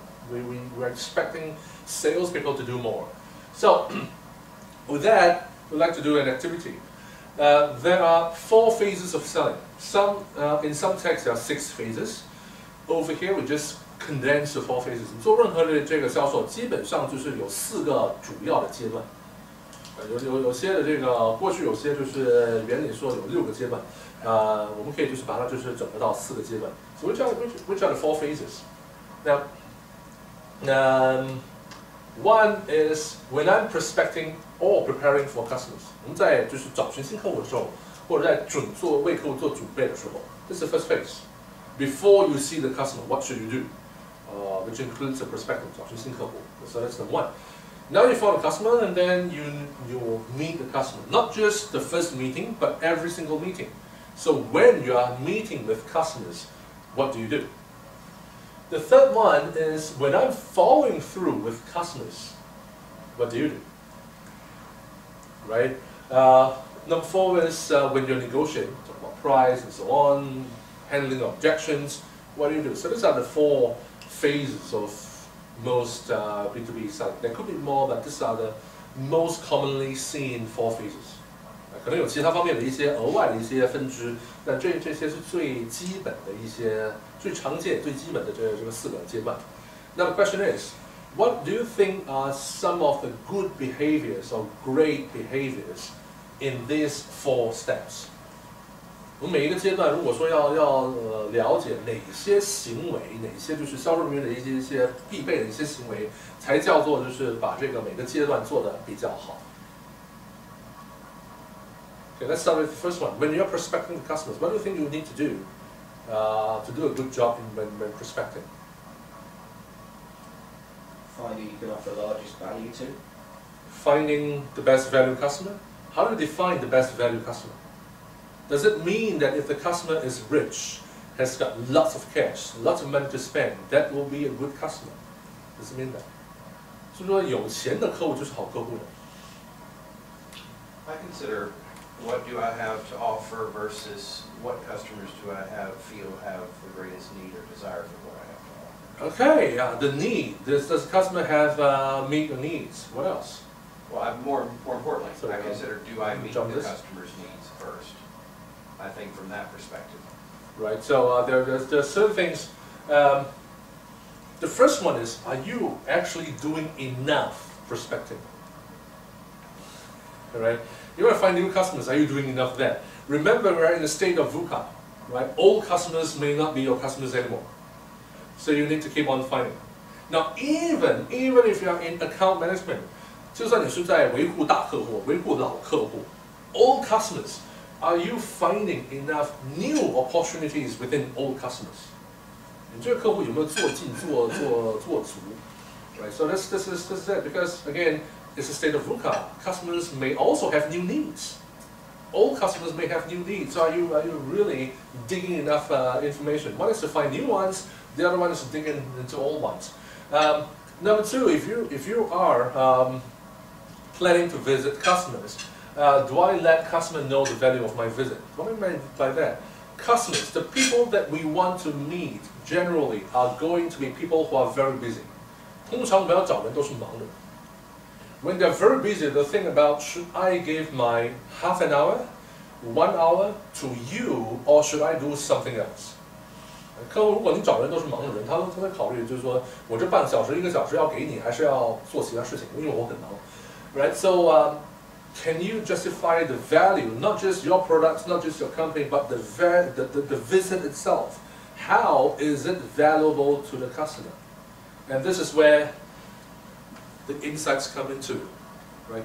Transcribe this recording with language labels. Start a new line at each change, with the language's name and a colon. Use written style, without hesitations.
English: We're expecting salespeople to do more. So with that, we'd like to do an activity. There are 4 phases of selling. In some texts there are 6 phases. Over here we just condense the 4 phases.
Chinese: 做任何的这个销售，基本上就是有4个主要的阶段。有些的这个过去有些就是原理说有6个阶段，我们可以就是把它就是整合到4个阶段。
English: So which are the 4 phases? Now, one is when I'm prospecting or preparing for customers.
Chinese: 我们在就是找寻新客户的时候，或者在为客户做准备的时候 ，
English: this is the first phase. Before you see the customer, what should you do? Which includes the prospecting,
Chinese: 找寻新客户.
English: So that's number 1. Now you find a customer, and then you will meet the customer. Not just the first meeting, but every single meeting. So when you are meeting with customers, what do you do? The third one is when I'm following through with customers, what do you do? Right? Number 4 is when you're negotiating, talk about price and so on, handling objections, what do you do? So these are the 4 phases of most B2B selling. There could be more, but these are the most commonly seen 4 phases. 可能有其他方面的一些额外的一些分支，但这些是最基本的一些、最常见、最基本的这个4个阶段。 Now the question is, what do you think are some of the good behaviors or great behaviors in these 4 steps? 我们每一个阶段，如果说要了解哪些行为，哪些就是销售人员的一些必备的一些行为，才叫做就是把这个每个阶段做得比较好。 Okay, let's start with the first one. When you're prospecting customers, what do you think you need to do a good job when prospecting? Finding you can offer the largest value to. Finding the best value customer? How do you define the best value customer? Does it mean that if the customer is rich, has got lots of cash, lots of money to spend, that will be a good customer. Does it mean that?
Chinese: 所以说有钱的客户就是好客户的。
English: I consider what do I have to offer versus what customers do I feel have the greatest need or desire for what I have to offer. Okay, the need. Does the customer have meet your needs? What else? Well, more importantly, So, I consider do I meet the jump this? customer's needs first. I think from that perspective. Right. So there are certain things. The first one is: are you actually doing enough prospecting? All right. You want to find new customers. Are you doing enough there? Remember, we're in the state of VUCA, right? Old customers may not be your customers anymore, so you need to keep on finding. Now, even if you are in account management,
Chinese: 就算你是在维护大客户、维护老客户
English: old customers, are you finding enough new opportunities within old customers?
Chinese: 你这个客户有没有做尽、做足 Right.
English: So this is it, because again, it's a state of VUCA. Customers may also have new needs. Old customers may have new needs. So are you really digging enough information? One is to find new ones. The other one is to dig into old ones. Number two, if you are planning to visit customers, do I let customer know the value of my visit? What do I mean by that? Customers, the people that we want to meet generally are going to be people who are very busy.
Chinese: 通常我们要找人都是忙的。
English: When they're very busy, they'll think about, should I give my half an hour, 1 hour to you, or should I do something else?
Chinese: 客户如果你找人都是忙的人，他会考虑就是说，我这半小时、1个小时要给你，还是要做其他事情？因为我很忙。Right?
English: So, can you justify the value, not just your products, not just your company, but the visit itself? How is it valuable to the customer? And this is where the insights come into. Right?